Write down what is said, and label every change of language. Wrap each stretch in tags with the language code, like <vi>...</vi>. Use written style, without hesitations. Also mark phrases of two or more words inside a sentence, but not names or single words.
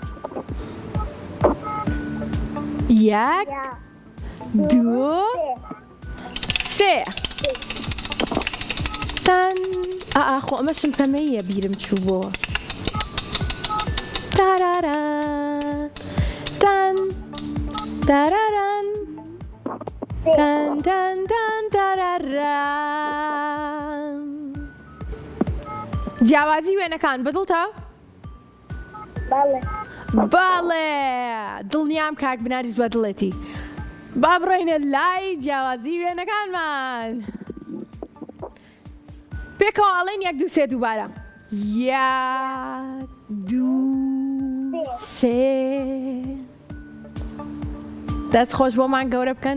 <ckb>1 2 3 تان خۆ ئەمەشم پەمەیە بیرم چوو بۆ تاراران تان تاراران تان تان تان تاراران جیاوازی وێنەکان بەدڵتە؟ باڵێ دڵنیام کاک بناریش بەدڵێتی با بڕۆینە لای جیاوازی وێنەکانمان پێکەوە ئاڵێن 1 2 3 دووبارە 1 2 3 دەست خۆش بۆمان گەورە بکەن.</ckb>